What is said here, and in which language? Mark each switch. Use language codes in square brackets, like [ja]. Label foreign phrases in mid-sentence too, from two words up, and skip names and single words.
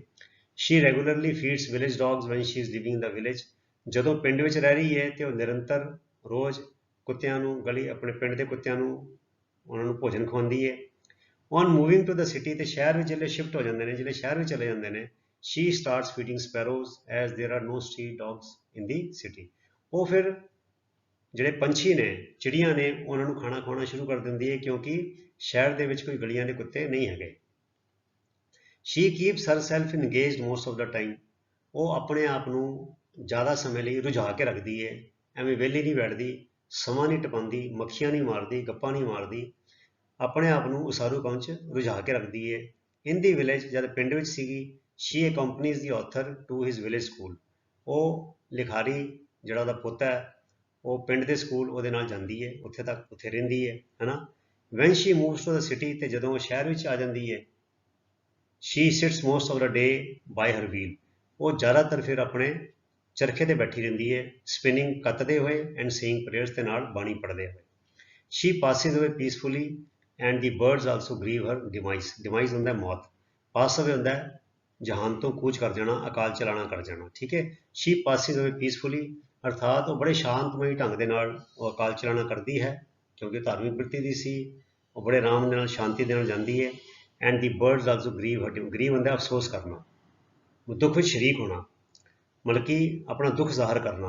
[en] She regularly feeds village dogs when she is living in the village, [pa] ਜਦੋਂ ਪਿੰਡ ਵਿੱਚ ਰਹਿ ਰਹੀ ਹੈ ਤੇ ਉਹ ਨਿਰੰਤਰ ਰੋਜ਼ ਕੁੱਤਿਆਂ ਨੂੰ, ਗਲੀ ਆਪਣੇ ਪਿੰਡ ਦੇ ਕੁੱਤਿਆਂ ਨੂੰ ਉਹਨਾਂ ਨੂੰ ਭੋਜਨ ਖਵਾਉਂਦੀ ਹੈ। [en] On moving to the city, [pa] ਤੇ ਸ਼ਹਿਰ ਵਿੱਚ ਜਿਹੜੇ ਸ਼ਿਫਟ ਹੋ ਜਾਂਦੇ ਨੇ, ਜਿਹੜੇ ਸ਼ਹਿਰ ਵਿੱਚ ਚਲੇ ਜਾਂਦੇ ਨੇ, [en] she starts feeding sparrows as there are no street dogs in the city। [pa] ਉਹ ਫਿਰ ਜਿਹੜੇ ਪੰਛੀ ਨੇ, ਚਿੜੀਆਂ ਨੇ, ਉਹਨਾਂ ਨੂੰ ਖਾਣਾ ਖਵਾਉਣਾ ਸ਼ੁਰੂ ਕਰ ਦਿੰਦੀ ਹੈ ਕਿਉਂਕਿ ਸ਼ਹਿਰ ਦੇ ਵਿੱਚ ਕੋਈ ਗਲੀਆਂ ਦੇ ਕੁੱਤੇ ਨਹੀਂ ਹੈਗੇ। [en] she keeps herself engaged most of the time। [pa] ਉਹ ਆਪਣੇ ਆਪ ਨੂੰ ਜ਼ਿਆਦਾ ਸਮੇਂ ਲਈ ਰੁਝਾ ਕੇ ਰੱਖਦੀ ਹੈ, ਐਵੇਂ ਵਿਹਲੀ ਨਹੀਂ ਬੈਠਦੀ, ਸਮਾਂ ਨਹੀਂ ਟਪਾਉਂਦੀ, ਮੱਖੀਆਂ ਨਹੀਂ ਮਾਰਦੀ, ਗੱਪਾਂ ਨਹੀਂ ਮਾਰਦੀ, ਆਪਣੇ ਆਪ ਨੂੰ ਉਸਾਰੂ ਕੰਮ 'ਚ ਰੁਝਾ ਕੇ ਰੱਖਦੀ ਹੈ। [en] In the village, [pa] ਜਦ ਪਿੰਡ ਵਿੱਚ ਸੀਗੀ, [en] she accompanies the author to his village school। [pa] ਉਹ ਲਿਖਾਰੀ ਜਿਹੜਾ ਉਹਦਾ ਪੁੱਤ ਹੈ, ਉਹ ਪਿੰਡ ਦੇ ਸਕੂਲ ਉਹਦੇ ਨਾਲ ਜਾਂਦੀ ਹੈ, ਉੱਥੇ ਰਹਿੰਦੀ ਹੈ, ਹੈ ਨਾ। [en] when she moves to the city, [pa] ਤੇ ਜਦੋਂ ਉਹ ਸ਼ਹਿਰ ਵਿੱਚ ਆ ਜਾਂਦੀ ਹੈ, [en] she sits most of the day by her wheel। [pa] ਉਹ ਜ਼ਿਆਦਾਤਰ ਫਿਰ ਆਪਣੇ ਚਰਖੇ ਤੇ ਬੈਠੀ ਰਹਿੰਦੀ ਹੈ, ਸਪਿਨਿੰਗ, ਕੱਤਦੇ ਹੋਏ, [en] and saying prayers, [pa] ਦੇ ਨਾਲ ਬਾਣੀ ਪੜ੍ਹਦੇ ਹੋਏ। [en] she passes away peacefully and the birds also grieve her demise। [pa] demise ਹੁੰਦਾ ਮੌਤ, [en] pass away [pa] ਹੁੰਦਾ ਜਹਾਨ ਤੋਂ ਕੂਚ ਕਰ ਜਾਣਾ, ਅਕਾਲ ਚਲਾਣਾ ਕਰ ਜਾਣਾ, ਠੀਕ ਹੈ। [en] she passes away peacefully [pa] ਅਰਥਾਤ ਉਹ ਬੜੇ ਸ਼ਾਂਤਮਈ ਢੰਗ ਦੇ ਨਾਲ ਉਹ ਅਕਾਲ ਚਲਾਣਾ ਕਰਦੀ ਹੈ ਕਿਉਂਕਿ ਧਾਰਮਿਕ ਬ੍ਰਿਤੀ ਦੀ ਸੀ, ਉਹ ਬੜੇ ਆਰਾਮ ਦੇ ਨਾਲ, ਸ਼ਾਂਤੀ ਦੇ ਨਾਲ ਜਾਂਦੀ ਹੈ। [en] And the birds also grieve her. [pa] ਗਰੀਵ ਹੁੰਦਾ ਅਫਸੋਸ ਕਰਨਾ, ਦੁੱਖ ਵਿੱਚ ਸ਼ਰੀਕ ਹੋਣਾ, ਮਤਲਬ ਕਿ ਆਪਣਾ ਦੁੱਖ ਜ਼ਾਹਰ ਕਰਨਾ।